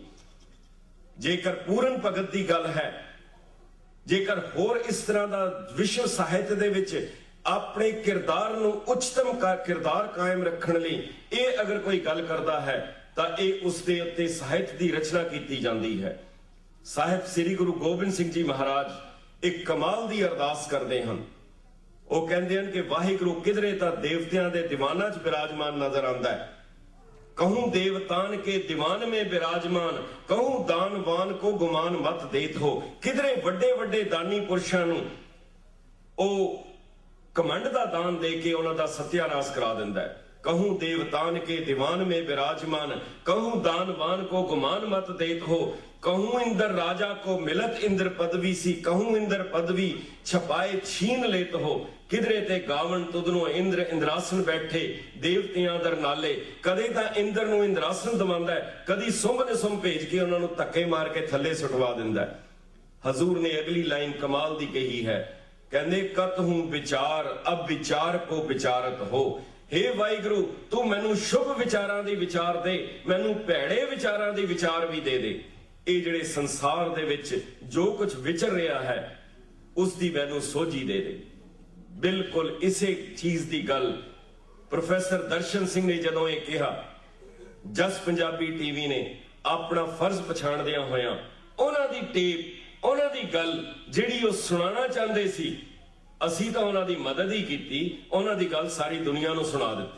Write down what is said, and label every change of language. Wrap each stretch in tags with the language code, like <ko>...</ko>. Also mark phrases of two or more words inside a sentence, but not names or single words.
<pa>ਜੇਕਰ ਪੂਰਨ ਭਗਤ ਦੀ ਗੱਲ ਹੈ, ਜੇਕਰ ਹੋਰ ਇਸ ਤਰ੍ਹਾਂ ਦਾ ਵਿਸ਼ਵ ਸਾਹਿਤ ਦੇ ਵਿੱਚ ਆਪਣੇ ਕਿਰਦਾਰ ਨੂੰ ਉੱਚਤਮ ਕਿਰਦਾਰ ਕਾਇਮ ਰੱਖਣ ਲਈ ਇਹ ਅਗਰ ਕੋਈ ਗੱਲ ਕਰਦਾ ਹੈ ਤਾਂ ਇਹ ਉਸ ਦੇ ਉੱਤੇ ਸਾਹਿਤ ਦੀ ਰਚਨਾ ਕੀਤੀ ਜਾਂਦੀ ਹੈ। ਸਾਹਿਬ ਸ੍ਰੀ ਗੁਰੂ ਗੋਬਿੰਦ ਸਿੰਘ ਜੀ ਮਹਾਰਾਜ ਇੱਕ ਕਮਾਲ ਦੀ ਅਰਦਾਸ ਕਰਦੇ ਹਨ। ਉਹ ਕਹਿੰਦੇ ਹਨ ਕਿ ਵਾਹਿਗੁਰੂ ਕਿਧਰੇ ਤਾਂ ਦੇਵਤਿਆਂ ਦੇ ਦੀਵਾਨਾਂ 'ਚ ਬਿਰਾਜਮਾਨ ਨਜ਼ਰ ਆਉਂਦਾ ਹੈ।</pa> <bra>कहूं देवतान के दीवान में विराजमान, कहूं दानवान को गुमान मत देत हो।</bra> <pa>किधरे ਵੱਡੇ ਵੱਡੇ ਦਾਨੀ ਪੁਰਸ਼ਾਂ ਨੂੰ ਉਹ ਕਮੰਡ ਦਾ ਦਾਨ ਦੇ ਕੇ ਉਹਨਾਂ ਦਾ ਸਤਿਆਨਾਸ਼ ਕਰਾ ਦਿੰਦਾ ਹੈ।</pa> <bra>कहूं देवतान के दीवान में विराजमान, कहूं दानवान को गुमान मत देत हो। कहूं इंद्र राजा को मिलत इंद्र पदवी सी, कहूं इंद्र पदवी छपाए छीन लेत हो।</bra> <pa>ਕਿਧਰੇ ਤੇ ਗਾਵਨ ਤੁਧਨੋ ਇੰਦਰ ਇੰਦਰਾਸਨ ਬੈਠੇ ਦੇਵਤਿਆਂ ਦਰ ਨਾਲੇ। ਕਦੇ ਤਾਂ ਇੰਦਰ ਨੂੰ इंद्रासन ਦਵਾਉਂਦਾ ਹੈ, ਕਦੀ ਸੁੰਭ ਨੇ ਸੁੰਭ ਭੇਜ ਕੇ ਉਹਨਾਂ ਨੂੰ ਧੱਕੇ ਮਾਰ ਕੇ ਥੱਲੇ ਸੁਟਵਾ ਦਿੰਦਾ ਹੈ। ਹਜ਼ੂਰ ਨੇ ਅਗਲੀ ਲਾਈਨ ਕਮਾਲ ਦੀ ਕਹੀ ਹੈ, कहंदे</pa> <bra>कत हूं विचार अब विचार को विचारत हो।</bra> <pa>ਹੇ ਵਾਹਿਗੁਰੂ ਤੂ ਮੈਨੂ ਸ਼ੁਭ ਵਿਚਾਰਾਂ ਦੀ ਵਿਚਾਰ ਦੇ, ਮੈਨੂ ਭੈੜੇ ਵਿਚਾਰਾਂ ਦੀ ਵਿਚਾਰ ਭੀ ਦੇ ਦੇ। ਇਹ ਜਿਹੜੇ ਸੰਸਾਰ ਦੇ ਵਿੱਚ ਜੋ ਕੁਝ ਵਿਚਰ ਰਿਹਾ ਹੈ ਉਸ ਦੀ ਮੈਨੂੰ ਸੋਝੀ ਦੇ ਦੇ। ਬਿਲਕੁਲ ਇਸੇ ਚੀਜ਼ ਦੀ ਗੱਲ ਪ੍ਰੋਫੈਸਰ ਦਰਸ਼ਨ ਸਿੰਘ ਨੇ ਜਦੋਂ ਇਹ ਕਿਹਾ, ਜਸ ਪੰਜਾਬੀ ਟੀਵੀ ਨੇ ਆਪਣਾ ਫਰਜ਼ ਪਛਾਣਦਿਆਂ ਹੋਇਆਂ ਉਹਨਾਂ ਦੀ ਟੇਪ, ਉਹਨਾਂ ਦੀ ਗੱਲ ਜਿਹੜੀ ਉਹ ਸੁਣਾਉਣਾ ਚਾਹੁੰਦੇ ਸੀ, ਅਸੀਂ ਤਾਂ ਉਹਨਾਂ ਦੀ ਮਦਦ ਹੀ ਕੀਤੀ, ਉਹਨਾਂ ਦੀ ਗੱਲ ਸਾਰੀ ਦੁਨੀਆ ਨੂੰ ਸੁਣਾ ਦਿੱਤੀ।</pa>